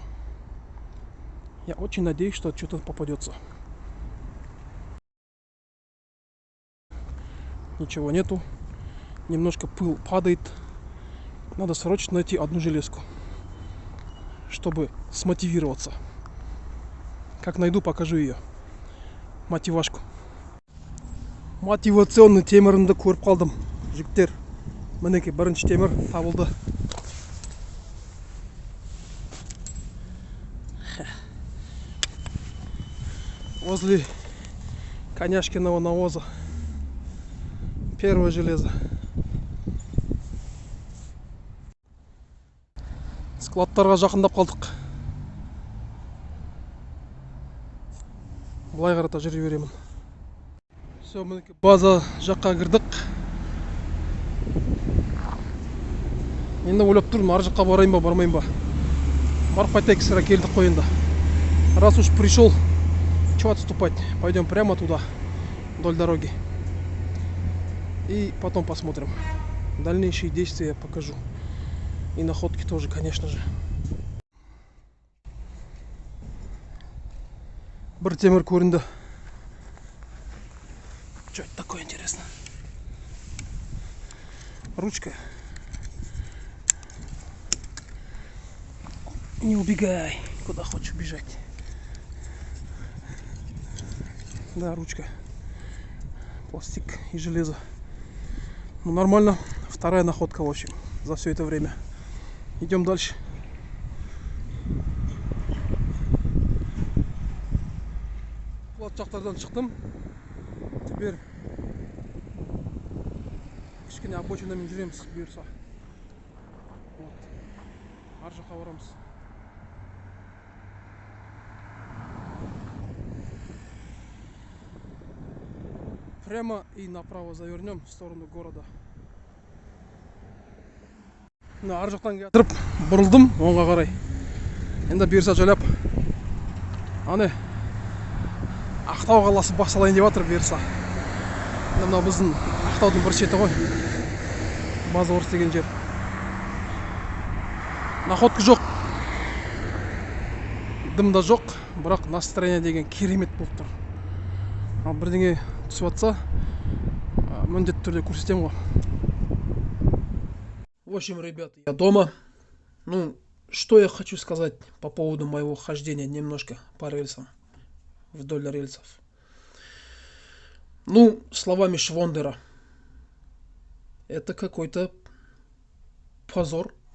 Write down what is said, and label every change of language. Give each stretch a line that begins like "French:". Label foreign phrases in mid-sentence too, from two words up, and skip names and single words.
Russian: Я очень надеюсь, что что-то попадется. Ничего нету. Немножко пыл падает. Надо срочно найти одну железку, чтобы смотивироваться. Как найду, покажу ее. Мотивашку.
Kazakh: Мотивационный темірімді көріп қалдым. Жігіттер, мінекей бірінші темір табылды.
Russian: Возле Коняшкиного навоза. Первое железо.
Kazakh: Складтарға жақындап қалдық. Былай қарата жүре беремін. Все, мінекей база жаққа кірдік. Енді ойлап тұрмын, ар жаққа барайын ба, бармайын ба. Барып қайтайық, сірә келдік қой енді.
Russian: Раз уж пришел, чего отступать? Пойдем прямо туда, вдоль дороги. И потом посмотрим. Дальнейшие действия я покажу. И находки тоже, конечно же.
Kazakh: Бір темір көрінді.
Russian: Что это такое, интересно? Ручка. Не убегай, куда хочешь бежать. Да, ручка. Пластик и железо. Ну, нормально. Вторая находка, в общем, за все это время. Идем дальше.
Kazakh: Жақтардан шықтым. Теперь кішкене обочинамен жүреміз бұйырса. Вот. Ар жаққа барамыз.
Russian: Прямо и направо завернем в сторону города.
Kazakh: Ар жақтан кетіріп бұрылдым оңға қарай. Енді бұйырса жайлап аны Ақтау қаласы басалайын деп жатыр бұйырса. Мына біздің Ақтаудың бір шеті ғой. База Орс деген жер. Находка жоқ. Дым да жоқ, бірақ настроение деген керемет болып тұр. Ал бірдеңе түсіп жатса, міндетті түрде көрсетем ғой.
Russian: В общем, ребята, я дома. Ну, что я хочу сказать по поводу моего хождения немножко по рельсам. Вдоль рельсов. Ну, словами Швондера, это какой-то позор.